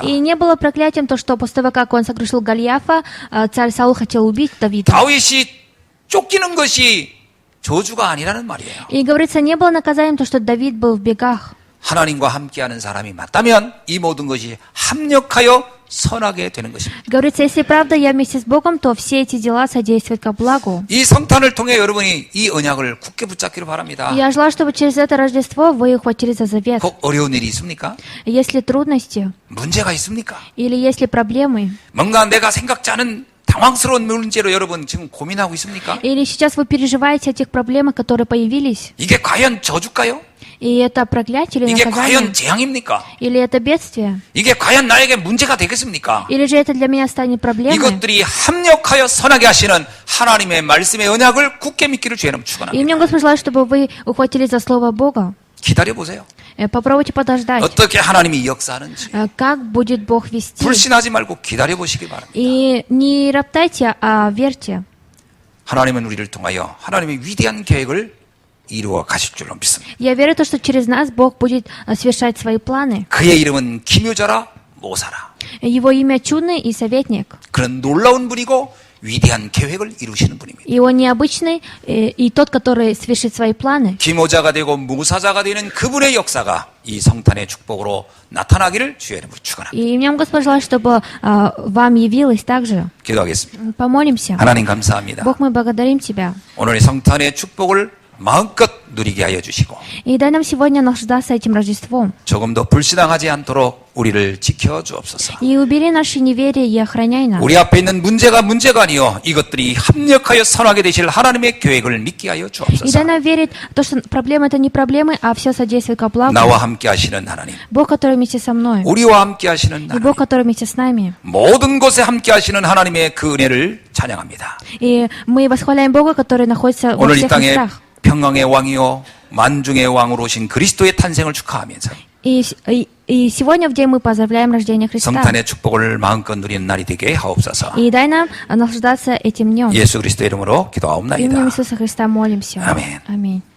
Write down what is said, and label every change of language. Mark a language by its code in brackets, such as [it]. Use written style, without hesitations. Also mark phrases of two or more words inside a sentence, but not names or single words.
[ru] И не было проклятием то, что после того, как он сокрушил Голиафа, царь Саул хотел убить Давида. [ko] 다윗이 쫓기는 것이 저주가 아니라는 말이에요. [ru] И говорится, не было наказанием то, что Давид был в бегах. [ko] 하나님과 함께하는 사람이 맞다면 이 모든 것이 합력하여 선하게 되는 것입니다. [ru] Говорится, если правда я вместе с Богом, то все эти дела содействуют ко благу. [ko] 이 성탄을 통해 여러분이 이 언약을 굳게 붙잡기를 바랍니다. [ru] Я желаю, чтобы через это Рождество вы ухватились за завет. [ko] 꼭 어려운 일이 있습니까? [ru] Есть ли трудности [ko] 문제가 있습니까? [ru] или есть ли проблемы? [ko] 뭔가 내가 생각지 않은 당황스러운 문제로 여러분 지금 고민하고 있습니까? [ru] Или сейчас вы переживаете о тех проблемах, которые появились? [ko] 이게 과연 저주일까요? [ru] И это проклятие или [ko] 이게 [ru] наказание? [ko] 과연 재앙입니까? [ru] Или это бедствие? [ko] 이게 과연 나에게 문제가 되겠습니까? [ru] Или же это для меня станет проблемой? [ko] 이것들이 합력하여 선하게 하시는 하나님의 말씀의 언약을 굳게 믿기를 주의는 [ru] И [ko] 축원합니다. [ru] мне Господь желает, чтобы вы ухватились за Слово Бога. [ko] 기다려 보세요. [ru] Попробуйте подождать, [ko] 어떻게 하나님이 역사하는지. [ru] как будет Бог вести. [ko] 불신하지 말고 기다려 보시기 바랍니다. [ru] И не роптайте, а верьте. [ko] 하나님은 우리를 통하여 하나님의 위대한 계획을 이루어 가실 줄로 믿습니다. [ru] Я верю, то, что через нас Бог будет совершать свои планы. [ko] 그의 이름은 기묘자라 모사라. [ru] Его имя чудный и советник. [ko] 그런 놀라운 분이고 위대한 계획을 이루시는 분입니다. [ru] И он необычный, и тот, который совершит свои планы. [ko] 기모자가 되고 모사자가 되는 그분의 역사가 이 성탄의 축복으로 나타나기를 주의 이름으로 축원합니다. [ru] И мне Господь желает, чтобы вам явилось также. [ko] 기도하겠습니다. [ru] Помолимся. [ko] 하나님 감사합니다. [ru] Бог, мы благодарим Тебя. [ko] 오늘의 성탄의 축복을 마음껏 누리게 하여 주시고 [ru] И дай нам сегодня наслаждаться этим Рождеством. [ko] 조금 더 불신앙하지 않도록 우리를 지켜 주옵소서. [ru] И убери наши неверие и охраняй нас. [ko] 우리 앞에 있는 문제가 아니요 이것들이 합력하여 선하게 되실 하나님의 계획을 믿게 하여 [ru] И [ko] 주옵소서. [ru] дай нам верить, то, что проблемы это не проблемы, а все содействует ко благу. [ko] 나와 함께 하시는 하나님, [ru] Бог, который вместе со мной. [ko] 우리와 함께 하시는 [ru] И [ko] 하나님, [ru] Бог, который вместе с нами. [ko] 모든 곳에 함께 하시는 하나님의 그 은혜를 찬양합니다. [ru] И мы восхваляем Бога, который находится во [ko] 오늘 이 [ru] всех [ko] 땅에 [ru] местах. [ko] 평강의 왕이요 만중의 왕으로 오신 그리스도의 탄생을 축하하면서 [ru] И сегодня в день мы поздравляем рождение Христа. [ko] 성탄의 축복을 마음껏 누리는 날이 되게 하옵소서. [ru] И дай нам наслаждаться этим днем. [ko] 예수 그리스도의 이름으로 [ru] Именем [ko] 기도하옵나이다. [ru] Иисуса Христа молимся. [ko] 아멘. [ru] Аминь.